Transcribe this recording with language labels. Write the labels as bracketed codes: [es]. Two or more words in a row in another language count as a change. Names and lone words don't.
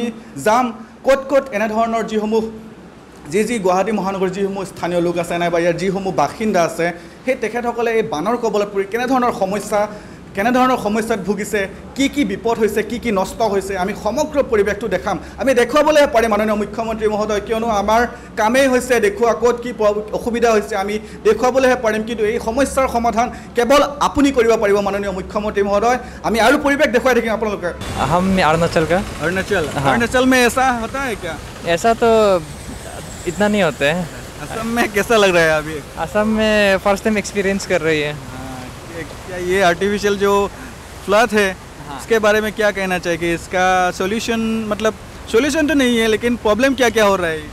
[as] যাম ক'ত এনেধৰণৰ যিসমূহ যি গুৱাহাটী মহানগৰীৰ যিসমূহ স্থানীয় লোক আছে নাইবা ইয়াৰ যিসমূহ বাসিন্দা আছে সেই তেখেতসকলে এই বানৰ কবলত পৰি কেনেধৰণৰ সমস্যা কেনেধৰণৰ সমস্যাত ভুগিছে কি বিপদ হৈছে কি নষ্ট হৈছে আমি সমগ্ৰ পৰিৱেশটো দেখাম আমি দেখুৱাবলৈ পাৰিম মাননীয় মুখ্যমন্ত্ৰী মহোদয় কিয়নো আমাৰ কামেই হৈছে দেখুৱা ক'ত কি অসুবিধা হৈছে আমি দেখুৱাবলৈ পাৰিম কিন্তু এই সমস্যাৰ সমাধান কেৱল আপুনি কৰিব পাৰিব মাননীয় মুখ্যমন্ত্ৰী মহোদয় আমি আৰু পৰিৱেশ দেখুৱাই থাকিম আপোনালোকে [hi] हम अरुणाचल का अरुणाचल में ऐसा होता है क्या ऐसा तो इतना नहीं होता है असम में कैसा लग रहा है अभी असम में [en] first time experience [hi] कर रही है क्या ये आर्टिफिशियल जो फ्लड है इसके बारे में क्या कहना चाहिए कि इसका सॉल्यूशन मतलब सॉल्यूशन तो नहीं है लेकिन प्रॉब्लम क्या क्या हो रहा है